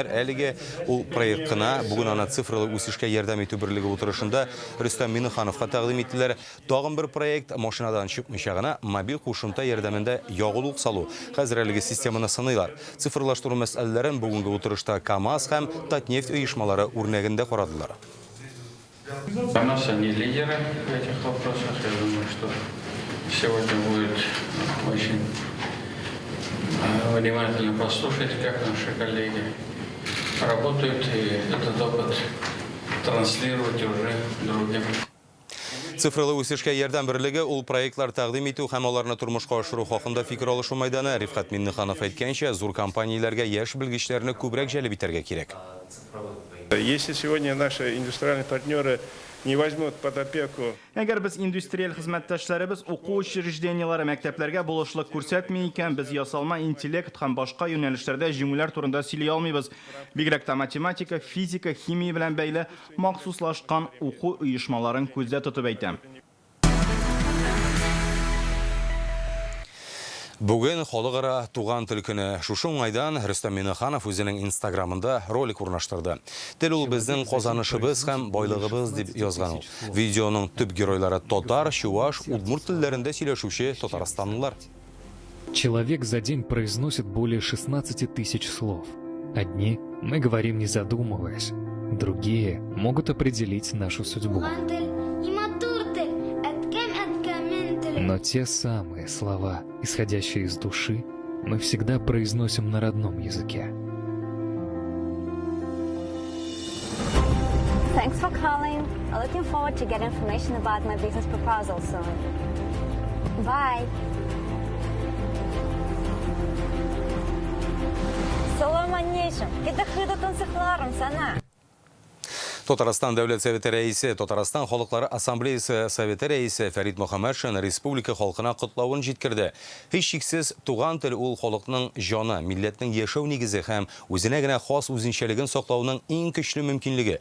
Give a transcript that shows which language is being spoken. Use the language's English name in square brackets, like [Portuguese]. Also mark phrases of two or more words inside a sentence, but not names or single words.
[Tatar] Әлегә ул проект кына бүген аны цифрлы үсешкә ярдәм итү берлеге утырышында Рөстәм Миңнехановка тәкъдим иттеләр. Тагын бер проект машинадан чыкмыйча гына мобиль кушымта ярдәмендә ягулык салу. Хәзер әлеге системаны сыныйлар. Цифрлаштыру мәсьәләләрен бүгенге утырышта КАМАЗ һәм Татнефть оешмалары үрнәгендә карадылар. [Russian] КАМАЗ, они лидеры в этих вопросах. Я думаю, что сегодня будет очень внимательно послушать, как наши коллеги работают, и этот опыт транслировать уже другим. [Tatar] Цифрлы үсешкә ярдәм берлеге ул проектлар тәкъдим итү һәм аларны тормышка ашыру хакында фикер алышу мәйданы. Рифкат Миңнеханов әйткәнчә, зур компанияләргә яшь белгечләрне күбрәк җәлеп итәргә кирәк. [Russian] Если сегодня наши индустриальные партнеры не возьмут под опеку. [Tatar] Әгәр без индустриаль хезмәттәшләребез уку учреждениеләре, мәктәпләргә булышлык күрсәтми икән, без ясалма, интеллект һәм башка юнәлешләрдә җиңүләр турында сөйли алмыйбыз. Бигрәк тә математика, физика, химия белән бәйле махсуслашкан уку оешмаларын күздә тотып әйтәм. Бүген халыкара туган тел көне. Шушы уңайдан Рөстәм Миңнеханов үзенең Инстаграмында ролик урнаштырды. Тел ул безнең казанышыбыз һәм байлыгыбыз дип язган ул. Видеоның төп геройлары татар, чуаш, удмурт телләрендә сөйләшүче татарстанлылар. [Russian] Человек за день произносит более 16 тысяч слов. Одни мы говорим не задумываясь, другие могут определить нашу судьбу. Но те самые слова, исходящие из души, мы всегда произносим на родном языке. [English] Thanks for calling. I'm looking forward to get information about my business proposal soon. [Turkish] Bye. Salam anneciğim. Gide hıdatın sıklarım sana. [Tatar] Татарстан дәүләт советы рәисе, Татарстан халыклары ассамблеясы советы рәисе Фәрит Мөхәммәтшин республика халкына котлавын җиткерде. Һич шиксез туган тел ул халыкның җаны, милләтнең яшәү нигезе һәм үзенә генә хас үзенчәлеген саклауның иң көчле мөмкинлеге.